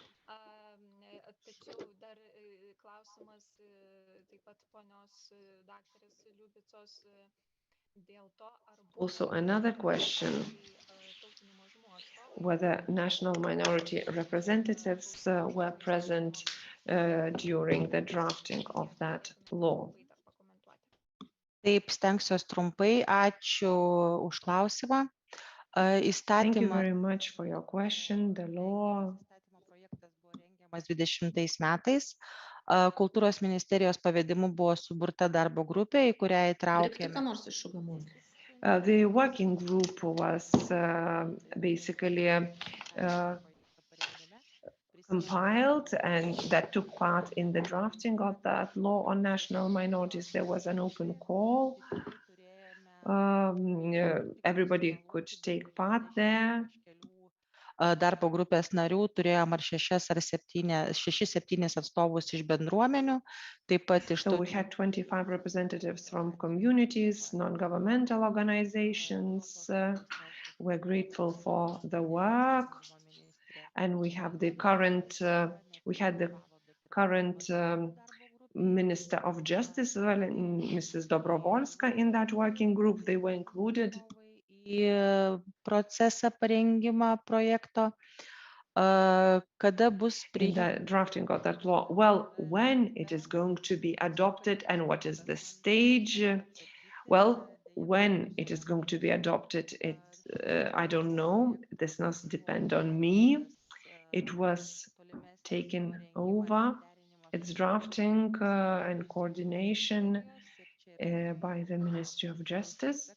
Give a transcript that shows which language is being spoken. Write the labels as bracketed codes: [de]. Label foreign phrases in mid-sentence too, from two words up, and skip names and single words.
[en] Also, another question, whether national minority representatives were present during the drafting of that law. [lt] Taip, stengsiuos trumpai. Ačiū už klausimą. [en] Thank you very much for your question. The law [lt] Projektas buvo rengiamas 2020 metais. Kultūros ministerijos pavedimu buvo suburta darbo grupė, į kurią įtraukėme. [en] The working group was basically compiled and that took part in the drafting of that law on national minorities. There was an open call. Everybody could take part there. [lt] Darbo grupės narių turėjom ar 6-7 atstovus iš bendruomenių, taip pat iš [en] So we had 25 representatives from communities, non-governmental organizations. We're grateful for the work, and we have the current, we had the current Minister of Justice, Mrs. Dobrovolska, in that working group. They were included. [lt] į procesą parengimą projekto, kada bus [en] in the drafting of that law? Well, when it is going to be adopted and what is the stage? Well, when it is going to be adopted, I don't know. This does depend on me. It was taken over, its drafting and coordination by the Ministry of Justice.